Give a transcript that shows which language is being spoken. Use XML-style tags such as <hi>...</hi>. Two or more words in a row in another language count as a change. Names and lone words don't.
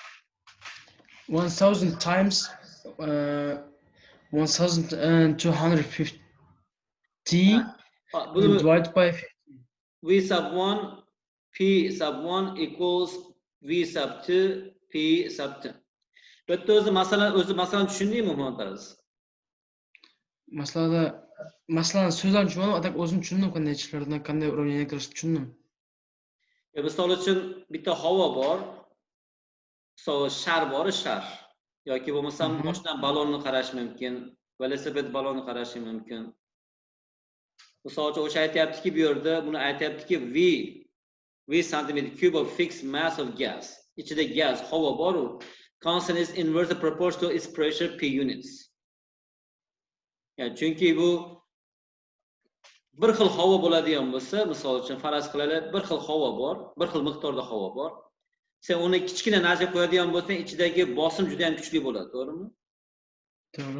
<en>1000 times 1250 divided by 50. V sub 1 P sub 1 equals V sub 2 P sub 2.</en> <uz>But o'zi masalan tushundingmi Muhammadaz? Masalan so'zlarni tushunmadim, atak o'zim tushundim qanday ishlardan, qanday uravneniya kirishni tushundim. Misol uchun bitta havo bor, shar bor, shar. Yoki bo'lmasam mashina balonni qarash mumkin, velosiped balonni qarash mumkin. Misol uchun o'sha aytayaptiki, bu yerda buni aytayaptiki</uz> <en>V centimeter cube of fixed mass of gas.</en> <uz>Ichida gas, havo bor-u,</uz> <en>constant is inversely proportional to its pressure P units.</en> <uz>Yani chunki bu bir xil havo bo'ladigan bo'lsa, misol uchun faraz qilaylik, bir xil havo bor, bir xil miqdorda havo bor. Sen uni kichkina narsa qo'yadigan bo'lsang, ichidagi bosim juda ham kuchli bo'ladi, to'g'rimi? To'g'ri.</uz>